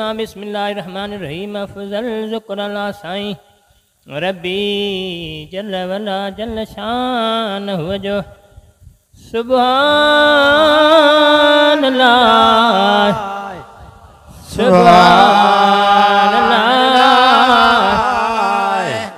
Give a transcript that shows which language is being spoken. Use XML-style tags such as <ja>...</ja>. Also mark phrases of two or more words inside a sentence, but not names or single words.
<ar>بسم الله الرحمن الرحيم.</ar> <sd>अफ़ज़ल ज़िक्र अला साईं रब्बी</sd> <ar>جل وعلا جل شأنه</ar> <sd>जो।</sd> <ar>سبحان الله سبحان الله</ar>